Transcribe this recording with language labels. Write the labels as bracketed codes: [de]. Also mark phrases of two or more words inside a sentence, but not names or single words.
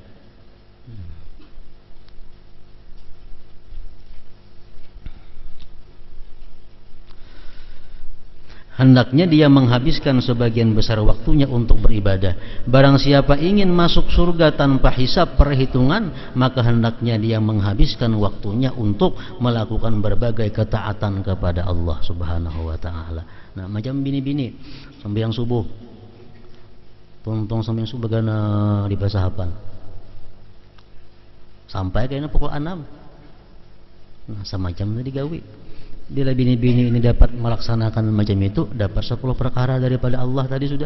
[id] Hendaknya dia menghabiskan sebagian besar waktunya untuk beribadah. Barang siapa ingin masuk surga tanpa hisab perhitungan, maka hendaknya dia menghabiskan waktunya untuk melakukan berbagai ketaatan kepada Allah [ar] سبحانه وتعالى. [bjn] Nah, macam bini-bini sembahyang subuh, tuntung sembahyang subuh gana di basahapan sampai kayaknya pukul 6. [id] Nah, semacam itu digawi. Bila bini-bini ini dapat melaksanakan macam itu, dapat 10 perkara daripada Allah tadi sudah.